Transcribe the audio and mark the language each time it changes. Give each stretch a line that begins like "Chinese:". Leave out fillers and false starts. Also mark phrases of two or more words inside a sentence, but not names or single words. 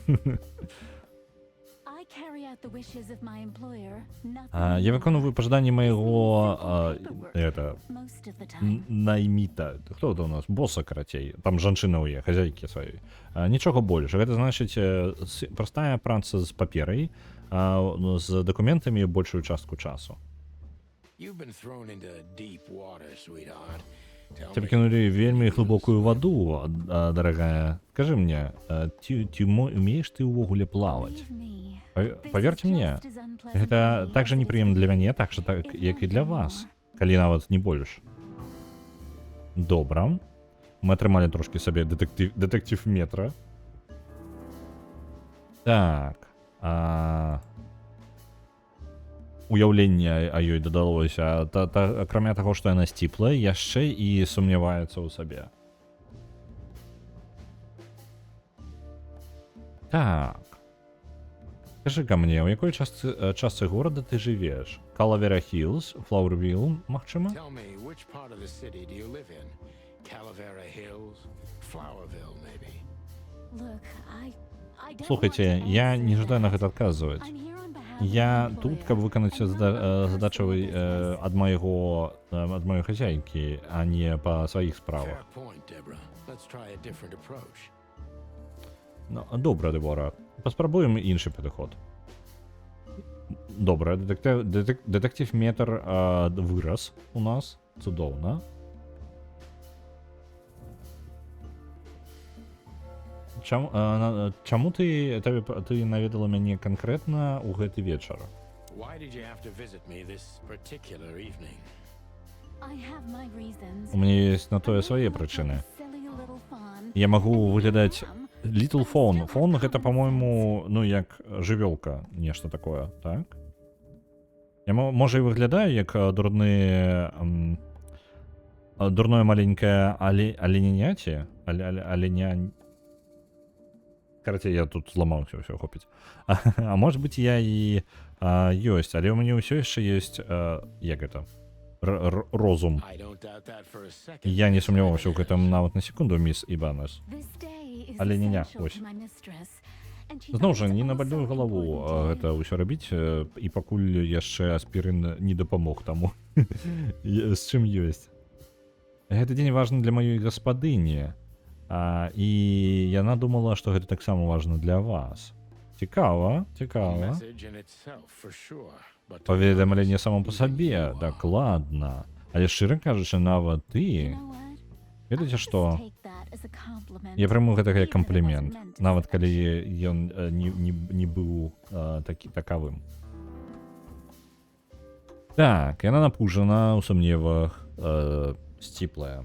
Belarusian: Я выконваю пажаданні майго найміта. Хто гэта у нас? Боса, карацей. Там жанчына ў яе, хазяйкі сваёй. Нічога больш. Гэта значыць простая праца з паперай, з дакументамі большую частку часу.
English: Tell
Russian: Тебя
English: me,
Russian: кинули в вельми глубокую воду, дорогая.
Belarusian: Скажи мне, умеешь ты увогуле плавать?
English: Believe me,
Russian: Поверьте мне,
English: just as unpleasant
Belarusian: гэта
English: for me
Belarusian: так же
English: as it is
Belarusian: непрыемна
English: for
Belarusian: для
English: you,
Belarusian: мяне, так
English: if
Belarusian: як і
English: not
Belarusian: для
English: for
Belarusian: вас,
English: more.
Belarusian: калі нават не больш. Добра. Мы атрымалі трошкі сабе дэтэктыв метра. Так. Уяўленне о ёй дадалося. Акрамя таго, што яна сціплая, яшчэ і сумняваецца ў сабе. Так. Скажи-ка мне, у якой частцы горада ты жывеш? Калавера Хиллз, Флауэрвилл, магчыма?
English: tell me, which part of the city do you live in? Calavera Hills, Flowerville, maybe. Look, I don't
Belarusian: Слухайте,
English: want to
Belarusian: я не
English: answer
Belarusian: жадаю на
English: that.
Belarusian: гэта адказваць.
English: I'm here on behalf of
Belarusian: Я
English: my
Belarusian: тут,
English: employer,
Belarusian: каб выканаць
English: and not my
Belarusian: задачавай
English: personal business.
Belarusian: ад маёй хазяйкі, а не па сваіх справах.
English: Fair point, Deborah. Let's try a different approach.
Belarusian: Ну, добра, Дебора. Паспрабуем іншы падыход. Добра, дэтэктыв метр вырас у нас. Цудоўна. Чаму ты наведала мяне канкрэтна ў гэты вечар?
English: Why did you have to visit me this particular evening? I have my reasons.
Belarusian: У мяне ёсць на тое свае прычыны. Я магу выглядаць
English: Little Phone.
Belarusian: Phone гэта, по-мойму, ну як жывёлка, нешта такое, так? Я можа і выглядаю як дурное маленькое оленяці, Карацей, я тут зламаўся, ўсё хопіць.
Russian: А может быть,
Belarusian: я і ёсць, але ў мяне ўсё яшчэ ёсць, як гэта, розум.
English: I don't doubt that for a second.
Belarusian: Я не сумняваўся ў гэтым нават на секунду, міс Ібанес. Але не, ось. Зноў жа, не на больную галаву гэта ўсё рабіць, і пакуль яшчэ аспірын не дапамог таму, з чым ёсць. Гэты дзень важны для маёй гаспадыні, і яна думала, што гэта таксама важна для вас. Цікава, цікава.
English: Message in itself, for sure, but
Belarusian: Паведамленне само па сабе, дакладна. Але шчыра кажучы, нават ты, ведаеце што? Я прыму гэта як камплімент, нават калі ён не быў такавым. Так, яна напужана, у сумневах, сціплая.